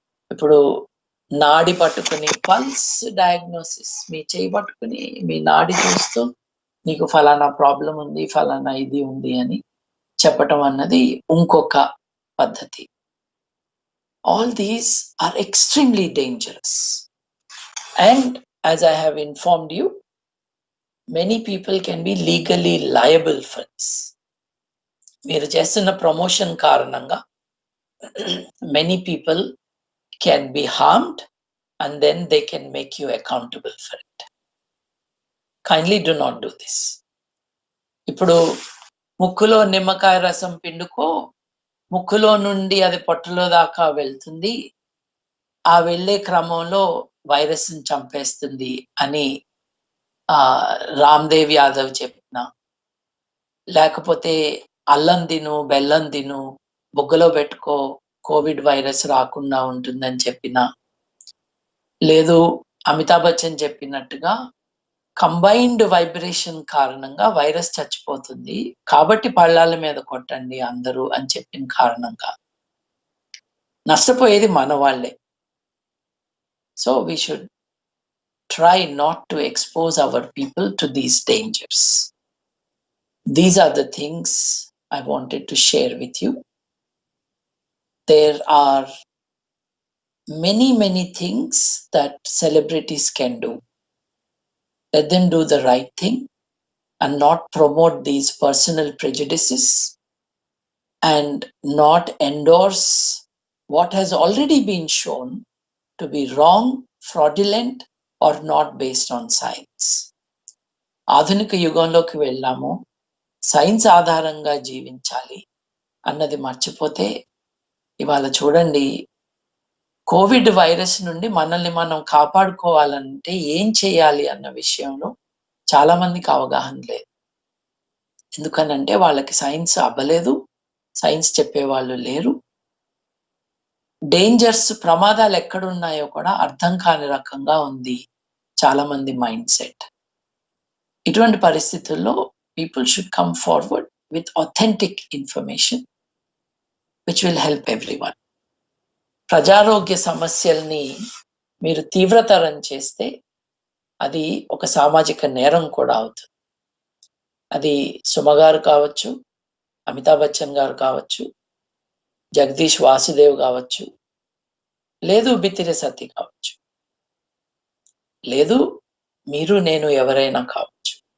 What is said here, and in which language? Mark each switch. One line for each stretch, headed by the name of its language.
Telugu: ఇప్పుడు నాడి పట్టుకుని పల్స్ డయాగ్నోసిస్, మీ చేయి పట్టుకుని మీ నాడి చూస్తూ నీకు ఫలానా ప్రాబ్లం ఉంది, ఫలానా ఇది ఉంది అని చెప్పటం అన్నది ఇంకొక పద్ధతి.
English: All these are extremely dangerous. And as I have informed you, many people can be legally liable for this.
Telugu: మీరు చేస్తున్న ప్రమోషన్ కారణంగా
English: many people can be harmed and then they can make you accountable for it. Kindly do not do this.
Telugu: ఇప్పుడు ముక్కులో నిమ్మకాయ రసం పిండుకో, ముక్కులో నుండి అది పొట్టలో దాకా వెళ్తుంది, ఆ వెళ్ళే క్రమంలో వైరస్ని చంపేస్తుంది అని రామ్దేవ్ యాదవ్ చెప్పిన, లేకపోతే అల్లం తిను, బెల్లం తిను, బొగ్గలో పెట్టుకో, కోవిడ్ వైరస్ రాకుండా ఉంటుందని చెప్పిన, లేదు అమితాబ్ బచ్చన్ చెప్పినట్టుగా కంబైన్డ్ వైబ్రేషన్ కారణంగా వైరస్ చచ్చిపోతుంది కాబట్టి పళ్ళాల మీద కొట్టండి అందరూ అని చెప్పిన కారణంగా నష్టపోయేది మన వాళ్ళే.
English: So we should try not to expose our people to these dangers. These are the things I wanted to share with you. There are many things that celebrities can do. Let them do the right thing and not promote these personal prejudices and not endorse what has already been shown to be wrong, fraudulent, or not based on science.
Telugu: ఆధునిక యుగంలోకి వెళ్ళాము, science ఆధారంగా జీవించాలి అన్నది మర్చిపోతే ఇవాళ చూడండి, Covid virus నుండి మనల్ని మనం కాపాడుకోవాలంటే ఏం చేయాలి అన్న విషయంలో చాలా మందికి అవగాహన లేదు. ఎందుకనంటే వాళ్ళకి సైన్స్ అవ్వలేదు, సైన్స్ చెప్పేవాళ్ళు లేరు. డేంజర్స్, ప్రమాదాలు ఎక్కడున్నాయో కూడా అర్థం కాని రకంగా ఉంది చాలా మంది మైండ్ సెట్. ఇటువంటి పరిస్థితుల్లో
English: people should come forward with authentic information which will help everyone.
Telugu: ప్రజారోగ్య సమస్యల్ని మీరు తీవ్రతరం చేస్తే అది ఒక సామాజిక నేరం కూడా అవుతుంది. అది సుమ గారు కావచ్చు, అమితాబ్ బచ్చన్ గారు కావచ్చు, జగదీష్ వాసుదేవ్ కావచ్చు, లేదు బిత్తిరి సత్తి కావచ్చు, లేదు మీరు నేను ఎవరైనా కావచ్చు.